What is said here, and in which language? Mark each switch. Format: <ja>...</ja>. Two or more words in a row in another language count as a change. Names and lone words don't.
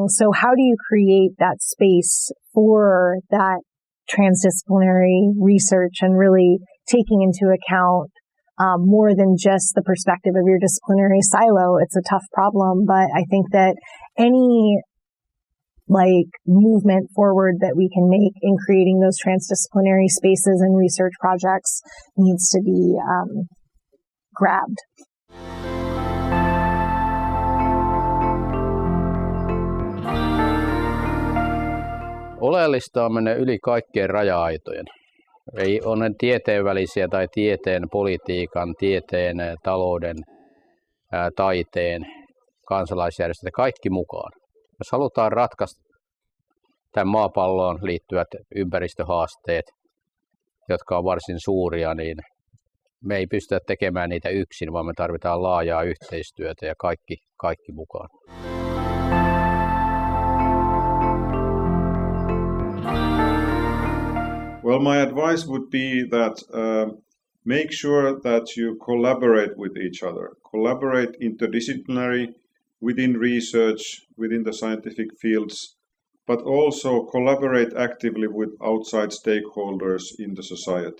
<en>So how do you create that space for that transdisciplinary research and really taking into account more than just the perspective of your disciplinary silo? It's a tough problem, but I think that any movement forward that we can make in creating those transdisciplinary spaces and research projects needs to be grabbed.</en> <fi>Oleellista on mennä yli kaikkien raja-aitojen. Ei ole tieteen välisiä tai tieteen, politiikan, tieteen, talouden, taiteen, kansalaisjärjestöt, kaikki mukaan. Jos halutaan ratkaista tämän maapalloon liittyvät ympäristöhaasteet, jotka on varsin suuria, niin me ei pystytä tekemään niitä yksin, vaan me tarvitaan laajaa yhteistyötä ja kaikki mukaan.</fi> <en>Well, my advice would be that make sure that you collaborate with each other. Collaborate interdisciplinary within research, within the scientific fields, but also collaborate actively with outside stakeholders in the society.</en>